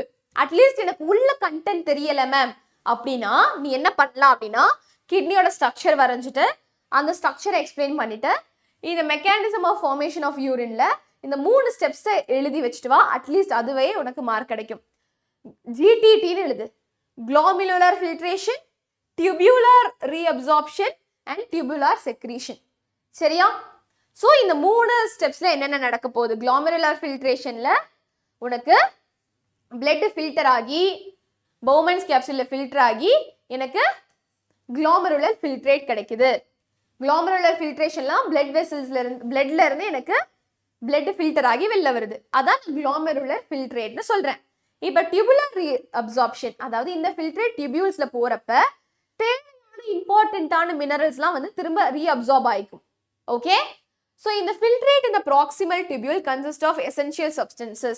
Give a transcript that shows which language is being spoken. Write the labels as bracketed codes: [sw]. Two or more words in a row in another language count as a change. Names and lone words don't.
[ta] அட்லீஸ்ட் எனக்கு உள்ள கண்டென்ட் தெரியல மேம் அப்படின்னா நீ என்ன பண்ணலாம் அப்படின்னா, [en] kidney structure [ta] வரைஞ்சிட்டு அந்த [en] structure explain [ta] பண்ணிட்டு இந்த [en] mechanism of formation of urine [ta] இந்த 3 ஸ்டெப்ஸை எழுதி வச்சுட்டு வா. அட்லீஸ்ட் அதுவே உனக்கு மார்க் கிடைக்கும். ஜிடிடின்னு எழுது. [en] glomerular filtration, tubular reabsorption and tubular secretion. [ta] சரியா? ஸோ இந்த 3 ஸ்டெப்ஸ்ல என்னென்ன நடக்க போகுது? [en] glomerular filtrationல [ta] உனக்கு [en] blood filter [ta] ஆகி [en] Bowman's capsule [ta] ஃபில்டர் ஆகி எனக்கு [en] glomerular filtrate [ta] கிடைக்குது. [en] glomerular filtrationலாம் blood vesselsல [ta] இருந்து bloodல இருந்து எனக்கு [en] blood filter [ta] ஆகி வெளில வருது. அதான் [en] glomerular filtrateன்னு [ta] சொல்றேன். இப்போ [en] tubular reabsorption, [ta] அதாவது இந்த [en] filtrate tubules [ta] போறப்ப தேவையான [en] important minerals [ta] வந்து திரும்ப ரீஅப்சார்ப் ஆயிக்கும். [en] OK, so இந்த filtrate இந்த proximal tubule consist of essential substances.